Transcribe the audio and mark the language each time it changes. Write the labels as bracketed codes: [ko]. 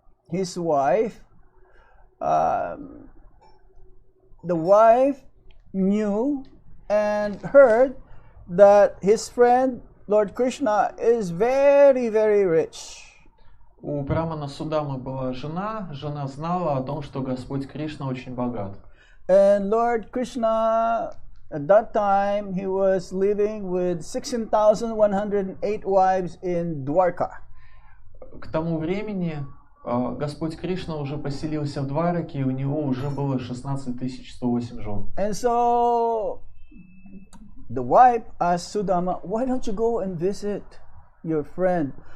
[en] his wife, the wife knew and heard that his friend Lord Krishna is very, very rich. [ru] У Брамана Судамы была жена, жена знала о том, что Господь Кришна очень богат. [en] And Lord Krishna, at that time, he was living with 16,108 wives in Dwarka. [ru] К тому времени Господь Кришна уже поселился в Двараке, и у него уже было 16 108 жен. [en] And so the wife asked Sudama, why don't you go and visit your friend?